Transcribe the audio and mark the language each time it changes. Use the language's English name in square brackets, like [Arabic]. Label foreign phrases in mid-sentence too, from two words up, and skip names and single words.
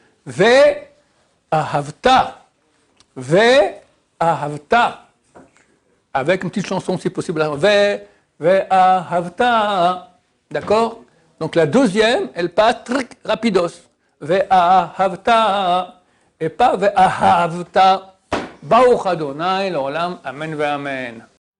[Hebrew] ואהבת. ואהבת. [French] Avec une petite chanson si possible. [Hebrew] Ve'ahavta. D'accord? [French] Donc la 2e, elle passe rapidos. Ve'ahavta. Et pas ve'ahavta. [Hebrew] ברוך אדני לעולם. אמן ואמן.